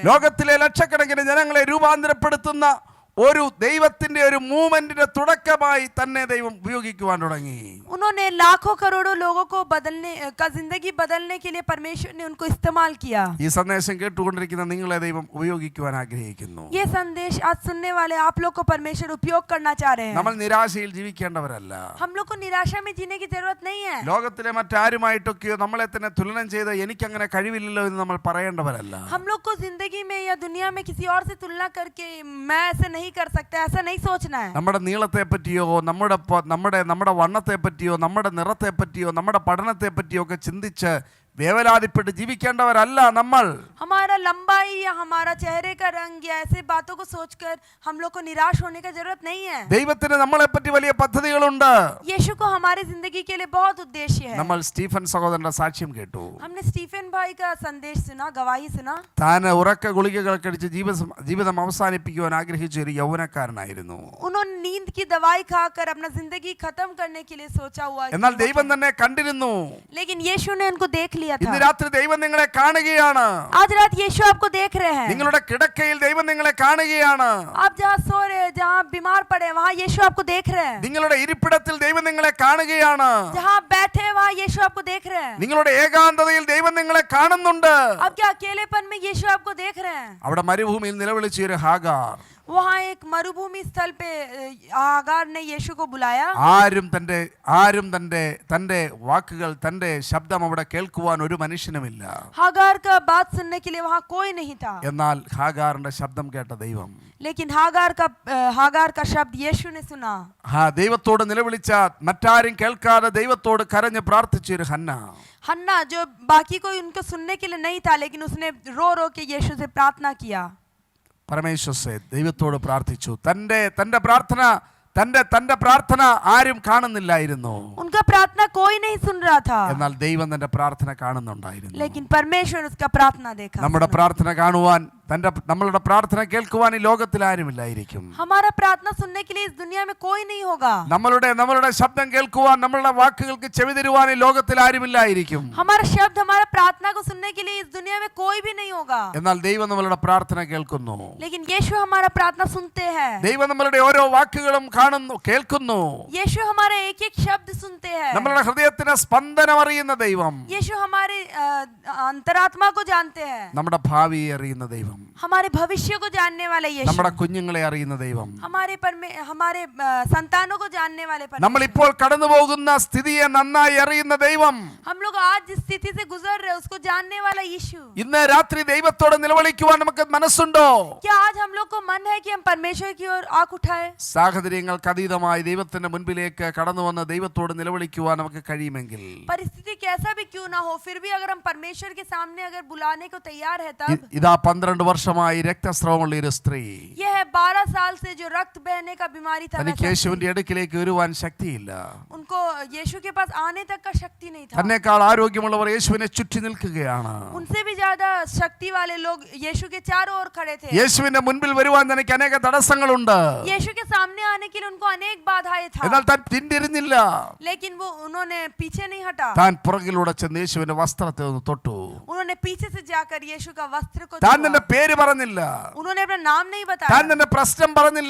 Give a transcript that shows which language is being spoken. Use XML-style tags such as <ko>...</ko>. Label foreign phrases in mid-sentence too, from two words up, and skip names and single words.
<ml>ലോകത്തിലെ ലക്ഷക്കണക്കിന് ജനങ്ങളെ രൂപാന്തരപ്പെടുത്തുന്ന ഒരു ദൈവത്തിന്റെ ഒരു മൂവ്മെന്റിന്റെ തുടക്കമായി തന്നെ ദൈവം ഉപയോഗിക്കുവാൻ തുടങ്ങി.</ml> <hi>उन्होंने लाखों करोड़ों लोगों को जिंदगी बदलने के लिए परमेश्वर ने उनको इस्तेमाल किया.</hi> <ml>ഈ സന്ദേശം കേട്ടുകൊണ്ടിരിക്കുന്ന നിങ്ങളെ ദൈവം ഉപയോഗിക്കുവാൻ ആഗ്രഹിക്കുന്നു.</ml> <hi>ये संदेश आज सुनने वाले आप लोग को परमेश्वर उपयोग करना चाह रहे हैं.</hi> <ml>നമ്മൾ നിരാശയിൽ ജീവിക്കേണ്ടവരല്ല.</ml> <hi>हम लोग को निराशा में जीने की जरूरत नहीं है.</hi> <ml>ലോകത്തിലെ മറ്റാരുമായിട്ടൊക്കെയോ നമ്മളെ തന്നെ തുലനം ചെയ്ത് എനിക്കങ്ങനെ കഴിവില്ലല്ലോ എന്ന് നമ്മൾ പറയേണ്ടവരല്ല.</ml> <hi>हम लोग को जिंदगी में या दुनिया में किसी और से तुलना करके मैं ऐसे नहीं कर सकता, ऐसा नहीं सोचना है.</hi> <ml>നമ്മുടെ നീളത്തെ പറ്റിയോ നമ്മുടെ വണ്ണത്തെ പറ്റിയോ നമ്മുടെ നിറത്തെ പറ്റിയോ നമ്മുടെ പഠനത്തെ പറ്റിയോ ഒക്കെ ചിന്തിച്ച് വേവലാതിപ്പെട്ട് ജീവിക്കേണ്ടവരല്ല നമ്മൾ.</ml> <hi>हमारा लंबाई या हमारा चेहरे का रंग या ऐसे बातों को सोचकर हम लोग को निराश होने का जरूरत नहीं है.</hi> <ml>ദൈവത്തിന് നമ്മളെപ്പറ്റി വലിയ പദ്ധതികളുണ്ട്.</ml> <hi>यीशु को हमारी जिंदगी के लिए बहुत उद्देश्य है.</hi> <ml>നമ്മൾ സ്റ്റീഫൻ സഹോദരന്റെ സാക്ഷ്യം കേട്ടു.</ml> <hi>हमने स्टीफन भाई का संदेश सुना, गवाही सुना.</hi> <ml>താൻ ഉറക്ക ഗുളികകൾ കഴിച്ച് ജീവിതം അവസാനിപ്പിക്കുവാൻ ആഗ്രഹിച്ച ഒരു യൗവനക്കാരനായിരുന്നു.</ml> <hi>उन्होंने नींद की दवाई खाकर अपना जिंदगी खत्म करने के लिए सोचा हुआ.</hi> <ml>എന്നാൽ ദൈവം തന്നെ കണ്ടിരുന്നു.</ml> <hi>लेकिन यीशु ने उनको देख लिया था.</hi> <ml>ഇന്ന് രാത്രി ദൈവം നിങ്ങളെ കാണുകയാണ്.</ml> <hi>आज रात यीशु आपको देख रहे हैं.</hi> <ml>നിങ്ങളുടെ കിടക്കയിൽ ദൈവം നിങ്ങളെ കാണുകയാണ്.</ml> <hi>आप जहाँ सो रहे हैं, जहाँ बीमार पड़े, वहाँ यीशु आपको देख रहे हैं.</hi> <ml>നിങ്ങളുടെ ഇരിപ്പിടത്തിൽ ദൈവം നിങ്ങളെ കാണുകയാണ്.</ml> <hi>जहाँ बैठे हैं, वहाँ यीशु आपको देख रहे हैं.</hi> <ml>നിങ്ങളുടെ ഏകാന്തതയിൽ ദൈവം നിങ്ങളെ കാണുന്നുണ്ട്.</ml> <hi>आपके अकेलेपन में यीशु आपको देख रहे हैं.</hi> <ml>അവിടെ മരുഭൂമിയിൽ നിലവിളിച്ച ഒരു ഹാഗാർ,</ml> <hi>वहाँ एक मरुभूमि स्थल पे हागार ने यीशु को बुलाया.</hi> <ml>ആരും തന്റെ വാക്കുകൾ തന്റെ ശബ്ദം അവിടെ കേൾക്കുവാൻ ഒരു മനുഷ്യനുമില്ല.</ml> <hi>हागार का बात सुनने के लिए वहाँ कोई नहीं था.</hi> <ml>എന്നാൽ ഹാഗാറിന്റെ ശബ്ദം കേട്ട ദൈവം,</ml> <hi>लेकिन हागार का शब्द यीशु ने सुना.</hi> <ml>ദൈവത്തോട് നിലവിളിച്ച, മറ്റാരും കേൾക്കാതെ ദൈവത്തോട് കരഞ്ഞ് പ്രാർത്ഥിച്ച ഒരു ഹന്ന.</ml> <hi>हन्ना जो बाकी कोई उनको सुनने के लिए नहीं था, लेकिन उसने रो रो के यीशु से प्रार्थना किया.</hi> <ml>പരമേശ്വരനെ ദൈവത്തോട് പ്രാർത്ഥിച്ചു. തന്റെ പ്രാർത്ഥന ആരും കാണുന്നില്ലായിരുന്നു.</ml> <hi>उनका प्रार्थना कोई नहीं सुन रहा था,</hi> <ml>എന്നാൽ ദൈവം തന്റെ പ്രാർത്ഥന കാണുന്നുണ്ടായിരുന്നു.</ml> <hi>लेकिन परमेश्वर उसका प्रार्थना देखा.</hi> <ml>നമ്മുടെ പ്രാർത്ഥന കാണുവാൻ, നമ്മളുടെ പ്രാർത്ഥന കേൾക്കുവാൻ ഈ ലോകത്തിൽ ആരുമില്ലായിരിക്കും.</ml> <hi>हमारा प्रार्थना सुनने के लिए इस दुनिया में कोई नहीं होगा.</hi> <ml>നമ്മളുടെ ശബ്ദം കേൾക്കുവാൻ, നമ്മളുടെ വാക്കുകൾക്ക് ചെവി തരുവാൻ ഈ ലോകത്തിൽ ആരുമില്ലായിരിക്കും.</ml> <hi>हमारा शब्द, हमारा प्रार्थना को सुनने के लिए इस दुनिया में कोई भी नहीं होगा.</hi> <ml>എന്നാൽ ദൈവം നമ്മളുടെ പ്രാർത്ഥന കേൾക്കുന്നു.</ml> <hi>लेकिन यीशु हमारा प्रार्थना सुनते हैं.</hi> <ml>ദൈവം നമ്മളുടെ ഓരോ വാക്കുകളും കേൾക്കുന്നു.</ml> <hi>यीशु हमारे एक एक शब्द सुनते हैं.</hi> <ml>നമ്മളുടെ ഹൃദയത്തിന് സ്പന്ദനം അറിയുന്ന ദൈവം,</ml> <hi>यीशु हमारे अंतरात्मा को जानते हैं.</hi> <ml>നമ്മുടെ ഭാവിയെ അറിയുന്ന ദൈവം,</ml> <hi>हमारे भविष्य को जानने वाले यीशु,</hi> <ml>നമ്മുടെ കുഞ്ഞുങ്ങളെ അറിയുന്ന ദൈവം,</ml> <hi>हमारे संतानों को जानने वाले परमेश्वर,</hi> <ml>നമ്മൾ ഇപ്പോൾ കടന്നു പോകുന്ന സ്ഥിതിയെ നന്നായി അറിയുന്ന ദൈവം,</ml> <hi>हम लोग आज जिस स्थिति से गुजर रहे हैं उसको जानने वाला यीशु.</hi> <ml>ഇന്ന് രാത്രി ദൈവത്തോട് നിലവിളിക്കുവാൻ നമുക്ക് മനസ്സുണ്ടോ?</ml> <hi>क्या आज हम लोग को मन है कि हम परमेश्वर की ओर आंख उठाए?</hi> <ml>സാഹചര്യങ്ങൾക്ക് അതീതമായി ദൈവത്തിന്റെ മുൻപിലേക്ക് കടന്നു വന്ന് ദൈവത്തോട് നിലവിളിക്കുവാൻ നമുക്ക് കഴിയുമെങ്കിൽ,</ml> <hi>परिस्थिति कैसा भी क्यों ना हो, फिर भी अगर हम परमेश्वर के सामने अगर बुलाने को तैयार है, तब</hi> <ml>ഇതാ 12 വർഷമായി രക്തസ്രവമുള്ള ഒരു സ്ത്രീ,</ml> <hi>यह है 12 साल से जो रक्त बहने का बीमारी था,</hi> <ml>തനിക്ക് യേശുവിന്റെ അടുക്കിലേക്ക് വരുവാൻ ശക്തിയില്ല.</ml> <hi>उनको यीशु के पास आने तक का शक्ति नहीं था.</hi> <ml>തന്നെക്കാൾ ആരോഗ്യമുള്ളവർ യേശുവിനെ ചുറ്റി നിൽക്കുകയാണ്.</ml> <hi>उनसे भी ज्यादा शक्ति वाले लोग यीशु के चारों ओर खड़े थे.</hi> <ml>യേശുവിന്റെ മുൻപിൽ വരുവാൻ തനിക്ക് അനേക തടസ്സങ്ങളുണ്ട്.</ml> <hi>यीशु के सामने आने के लिए उनको अनेक बाधाएं था,</hi> <ml>എന്നാൽ താൻ പിന്തിരിഞ്ഞില്ല.</ml> <hi>लेकिन वो उन्होंने पीछे नहीं हटा.</hi> <ml>താൻ പുറകിലൂടെ ചെന്ന് യേശുവിന്റെ വസ്ത്രത്തെ ഒന്ന് തൊട്ടു.</ml> <hi>उन्होंने पीछे से जाकर यीशु का वस्त्र को</hi> <ml>താൻ</ml> <hi>छुआ.</hi> <ml>തന്റെ പേര് പറഞ്ഞില്ല.</ml> <hi>उन्होंने अपना नाम नहीं</hi> <ml>താൻ</ml> <hi>बताया.</hi> <ml>തന്റെ പ്രശ്നം പറഞ്ഞില്ല.</ml>